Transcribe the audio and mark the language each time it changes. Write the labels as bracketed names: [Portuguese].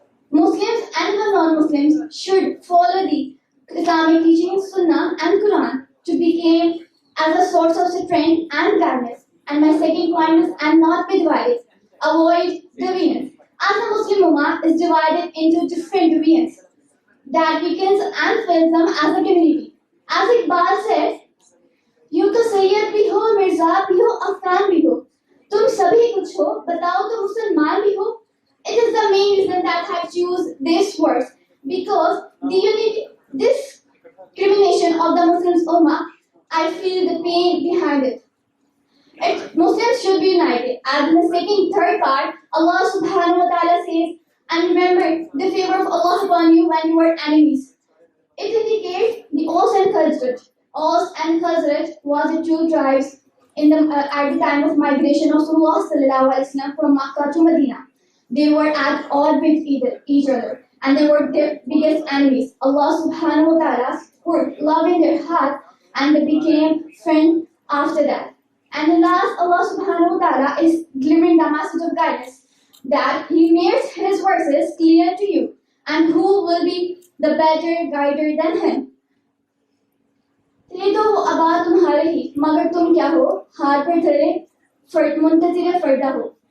[English] Muslims and the non-Muslims should follow the Islamic teachings, Sunnah and Quran to become as a source of strength and guidance. And my second point is, and not be divided. Avoid divisions. As a Muslim Ummah is divided into different divisions that weakens and fills them as a community. As Iqbal said, [Urdu] یوں تو سید بھی ہو [English] مرزا بھی ہو افغان بھی ہو تم سبھی کچھ ہو بتاؤ تو مسلمان بھی ہو. It is the main reason that I choose this verse because the discrimination of the Muslims Ummah, I feel the pain behind it. Muslims should be united. As in the second, third part, Allah subhanahu wa ta'ala says, and remember the favor of Allah upon you when you were enemies. It indicates the Aus and Khazraj. Aus and Khazraj was the two tribes at the time of migration of Rasulullah sallallahu alaihi wasallam from Makkah to Medina. They were at odds with each other and they were their biggest enemies. Allah subhanahu wa ta'ala put love in their heart and they became friends after that. And the last, Allah subhanahu wa ta'ala is delivering the message of guidance that He makes His verses clear to you and who will be the better guider than Him. [Urdu] یہ تو وہ آباد تمہارے ہی مگر تم کیا ہو ہاتھ پر دھرے منتظر فردہ ہو.